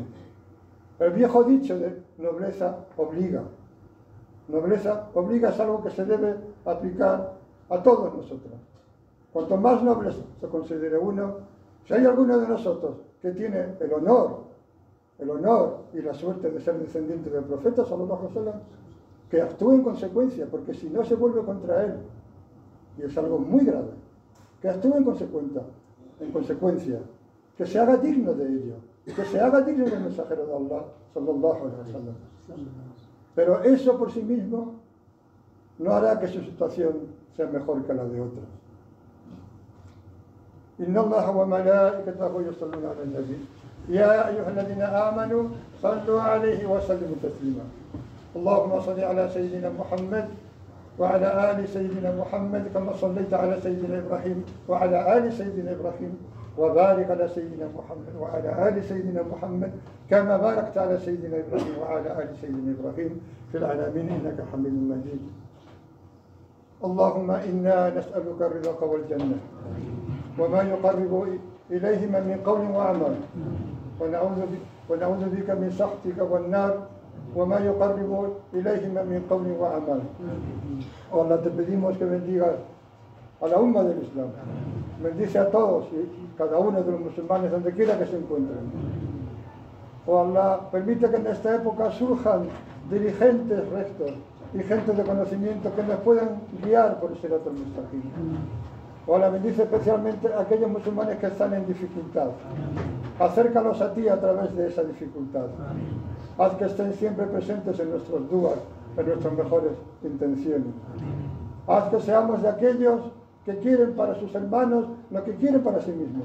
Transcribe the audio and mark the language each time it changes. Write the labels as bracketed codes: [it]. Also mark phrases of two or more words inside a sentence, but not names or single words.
[es] El viejo dicho de nobleza obliga. Nobleza obliga es algo que se debe aplicar a todos nosotros. Cuanto más noble se considere uno, si hay alguno de nosotros que tiene el honor y la suerte de ser descendiente del profeta, [ar] صلى الله عليه وسلم, [es] que actúe en consecuencia, porque si no se vuelve contra él, y es algo muy grave, que actúe en consecuencia, que se haga digno de ello, que se haga digno del mensajero de Allah, [ar] صلى الله عليه وسلم. [es] Pero eso por sí mismo no hará que su situación sea mejor que la de otros. [ar] إن الله وملائكته يصلون على النبي يا أيها الذين آمنوا صلوا عليه وسلموا تسليما. اللهم صل على سيدنا محمد وعلى آل سيدنا محمد كما صليت على سيدنا إبراهيم وعلى آل سيدنا إبراهيم وبارك على سيدنا محمد وعلى آل سيدنا محمد كما باركت على سيدنا إبراهيم وعلى آل سيدنا إبراهيم في العالمين إنك حميد مجيد. اللهم إنا نسألك الرضا والجنة وما يقرب إليهما من قول وعمل ونعوذ بك من سخطك والنار وما يقرب إليهما من قول وعمل. [es] Allah, te pedimos que bendiga a la umma del Islam, bendice a todos y cada uno de los musulmanes donde quiera que se encuentren. Oh Allah, permite que en esta época surjan dirigentes rectos y gente de conocimiento que nos puedan guiar por el [ar] الصراط المستقيم. [es] Oh Allah, bendice especialmente a aquellos musulmanes que están en dificultad. Acércalos a ti a través de esa dificultad. Haz que estén siempre presentes en nuestros duas, en nuestras mejores intenciones. Haz que seamos de aquellos que quieren para sus hermanos lo que quieren para sí mismos.